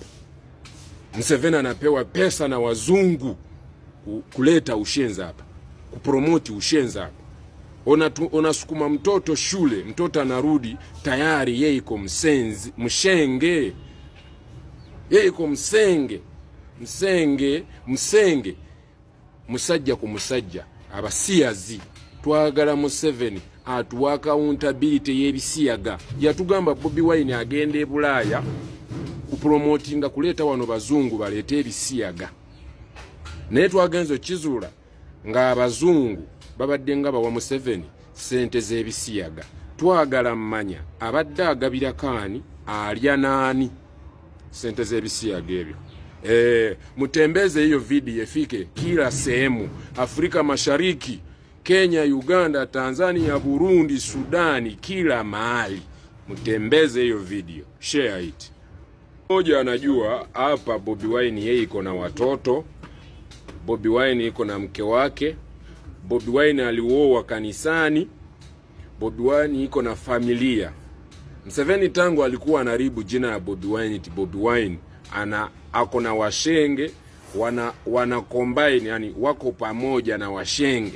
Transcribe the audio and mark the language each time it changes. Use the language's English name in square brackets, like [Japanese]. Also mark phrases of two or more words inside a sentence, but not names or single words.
[Swahili] Museveni anapewa pesa na wazungu kuleta ushenza hapa, kupromote ushenza hapa. Unasukuma mtoto shule, mtoto anarudi tayari yeye iko mshenge. Yeye iko msenge [Ganda] musajja ku musajja. Abasiyazi twagala Museveni atuwa accountability y'ebisiyaga. Yatugamba Bobi Wine agende Bulaya kupromotinga kuleta wano bazungu balete ebisiyaga. Naye twagenzo kizula nga abazungu babadde nga bawa Museveni sente z'ebisiyaga. Twagala mmanya abadde agabira kaani alya nani sente z'ebisiyaga ebyo. [Swahili] Mutembeze hiyo video ifike kila sehemu, Afrika Mashariki, Kenya, Uganda, Tanzania, Burundi, Sudani, kila mahali. Mutembeze hiyo video, [English] share it. [Swahili] Moja anajua hapa Bobi Wine yeye iko na watoto, Bobi Wine iko na mke wake, Bobi Wine alioa kanisani, Bobi Wine iko na familia. Museveni tangu alikuwa anaribu jina ya Bobi Wine, Bobi Wine ako na washenge, wana combine, yani wako pamoja na washenge.